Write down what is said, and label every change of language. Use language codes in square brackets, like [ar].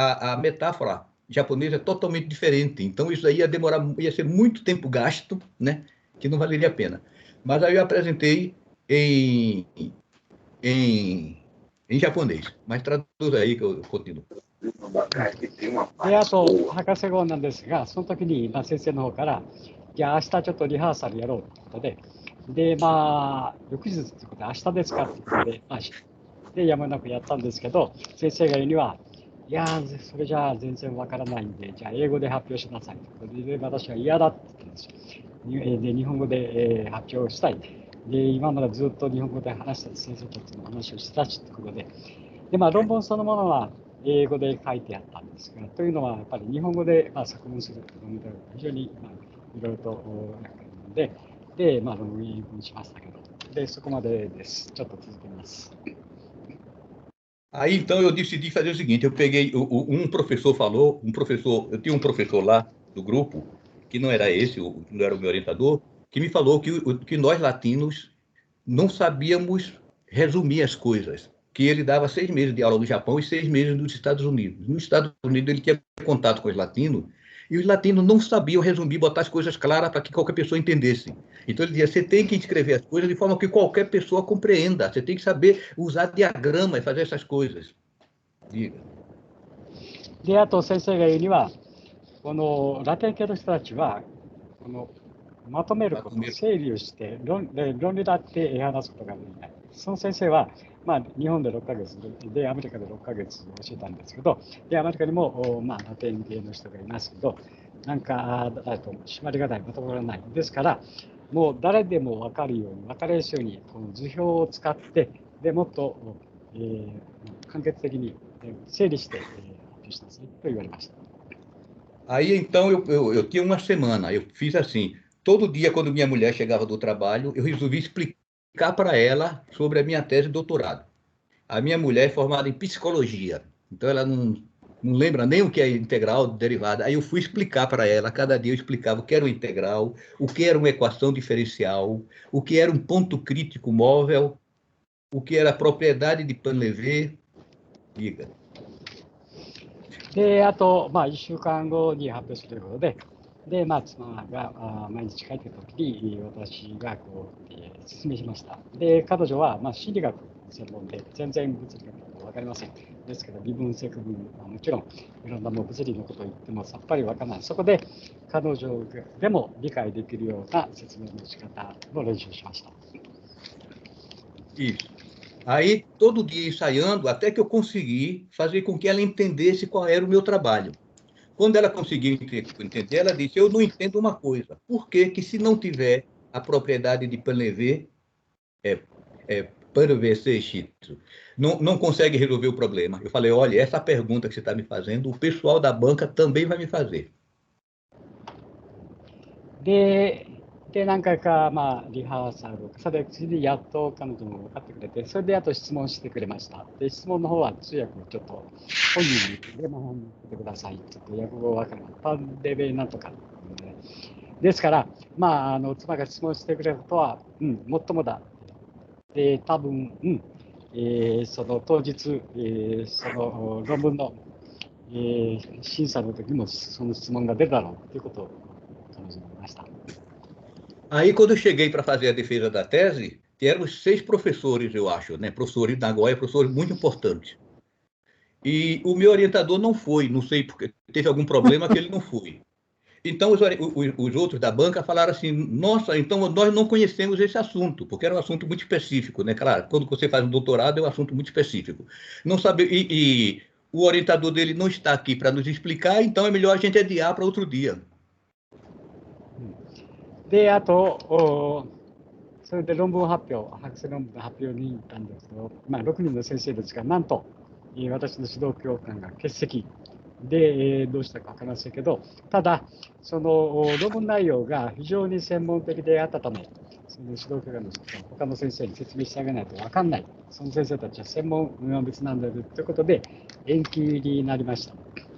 [pt] A metáfora japonesa é totalmente diferente. Então isso aí ia ser muito tempo gasto, né? Que não valeria a pena. Mas aí eu apresentei em japonês. Mas traduz aí que eu continuo. [ja] で、あと、博士号なんですが、その時に先生の方から、じゃあ明日ちょっとリハーサルやろうということで、で、翌日ということで、明日ですかということで、で、やむなくやったんですけど、先生が言うには、いやー、それじゃあ全然わからないんで、じゃあ英語で発表しなさいと。で、私は嫌だって言ったんですよ。で、日本語で発表したい。で、今までずっと日本語で話した先生たちの話をしたしってことで、で、まあ論文そのものは英語で書いてあったんですが、というのはやっぱり日本語で、まあ、作文するので非常に、まあ、いろいろとで、まあ論文英語にしましたけど、で、そこまでです。ちょっと続けます。 [pt] Aí então eu decidi fazer o seguinte: eu peguei, um professor falou, eu tinha um professor lá do grupo, que não era esse, não era o meu orientador, que me falou que nós latinos não sabíamos resumir as coisas, que ele dava 6 meses de aula no Japão e 6 meses nos Estados Unidos. Nos Estados Unidos ele tinha contato com os latinos e os latinos não sabiam resumir, botar as coisas claras para que qualquer pessoa entendesse. Então ele dizia, você tem que escrever as coisas de forma que qualquer pessoa compreenda, você tem que saber usar diagrama e fazer essas coisas. Diga. [ja] で、あと先生が言うには、このラテン系の人たちは、このまとめること、整理をして論理だって話すことができない。その先生は、まあ、日本で6ヶ月で、アメリカで6ヶ月教えたんですけど、で、アメリカにも、まあ、ラテン系の人がいますけど、なんか、締まりがない、まとまらない。ですから、もう誰でも分かるように、分かりやすいように、この図表を使って、でもっと、簡潔的に整理して、発表しなさいと言われました。 Aí então eu tinha uma semana, eu fiz assim, todo dia quando minha mulher chegava do trabalho, eu resolvi explicar para ela sobre a minha tese de doutorado. A minha mulher é formada em psicologia, então ela não lembra nem o que é integral, derivada. Aí eu fui explicar para ela, cada dia eu explicava o que era um integral, o que era uma equação diferencial, o que era um ponto crítico móvel, o que era a propriedade de Painlevé. Diga. で、あと、まあ、1週間後に発表するということで、で、まあ、妻が毎日帰ってくるときに、私がこう、説明しました。で、彼女は、まあ、心理学専門で、全然物理学のこと分かりません。ですけど、微分、積分はもちろん、いろんなもう物理のことを言ってもさっぱり分からない。そこで、彼女でも理解できるような説明の仕方の練習しました。 [pt] Isso. Aí, todo dia ensaiando, até que eu consegui fazer com que ela entendesse qual era o meu trabalho. Quando ela conseguiu entender, ela disse, eu não entendo uma coisa. Por que que se não tiver a propriedade de Painlevé, Painlevé Seixito, não consegue resolver o problema? Eu falei, olha, essa pergunta que você está me fazendo, o pessoal da banca também vai me fazer. [ja] で、何回か、まあ、リハーサル、それで次にやっと彼女も分かってくれて、それであと質問してくれました。で、質問の方は通訳をちょっと本人にレモンに言ってください。ちょっと訳語分かります。パンデベなんとか、ね。ですから、まあ、妻が質問してくれることは、もっともだ。で、多分、その当日、その論文の、審査の時もその質問が出るだろうということを彼女に言いました。 [pt] Aí, quando eu cheguei para fazer a defesa da tese, éramos 6 professores, eu acho, né? Professores da Nagoya, professores muito importantes. E o meu orientador não foi, não sei porque, teve algum problema que ele não foi. Então, os outros da banca falaram assim, nossa, então nós não conhecemos esse assunto, porque era um assunto muito específico, né? Claro, quando você faz um doutorado é um assunto muito específico. Não sabe, e o orientador dele não está aqui para nos explicar, então é melhor a gente adiar para outro dia. [ja] で、あと、それで論文発表、博士論文の発表に行ったんですけど、まあ、6人の先生ですが、なんと、私の指導教官が欠席で、どうしたか分かりませんけど、ただ、その論文内容が非常に専門的であったため、その指導教官の他の先生に説明してあげないと分かんない、その先生たちは専門が別なんだということで、延期になりました。